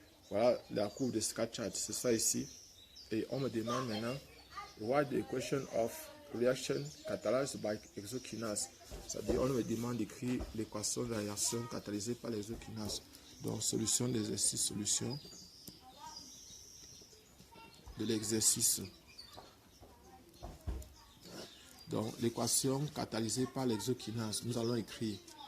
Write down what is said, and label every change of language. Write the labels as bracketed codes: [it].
[fr] Voilà la courbe de Scatchard, c'est ça ici. Et on me demande maintenant, [en] what the equation of reaction catalyzed by exokinase. [fr] C'est-à-dire, on me demande d'écrire l'équation de la réaction catalysée par l'exokinase. Donc, solution de l'exercice, solution de l'exercice. Donc, l'équation catalysée par l'exokinase, nous allons écrire.